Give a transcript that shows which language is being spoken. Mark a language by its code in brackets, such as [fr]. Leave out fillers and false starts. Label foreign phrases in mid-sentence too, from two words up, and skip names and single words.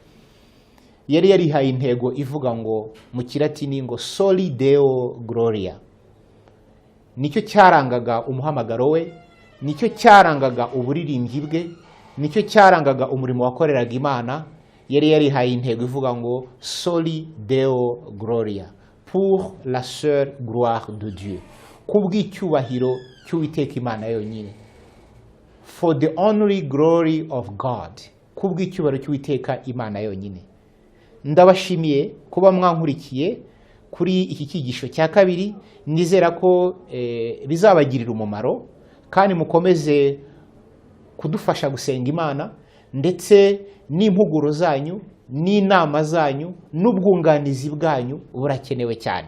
[rw] Yari yarihaye intego ivuga ngo mu Kilatini ngo [la] Soli Deo Gloria. [rw] Nicyo cyarangaga umuhamagaro we, nicyo cyarangaga uburirimbyi bwe, nicyo cyarangaga umurimo wakoreraga Imana. Yari yarihaye intego ivuga ngo [la] Soli Deo Gloria, [fr] pour la seule gloire de Dieu, [rw] kubw'icyubahiro cy'Uwiteka Imana yonyine, [en] for the only glory of God, [rw] kubw'icyubahiro cy'Uwiteka Imana yonyine. Ndabashimiye kuba mwankurikiye kuri iki cyigisho cya kabiri. Nizera ko bizabagirira umumaro kandi mukomeze kudufasha gusenga Imana, ndetse n'impuguro zanyu n'inama zanyu n'ubwunganizi bwanyu burakenewe cyane.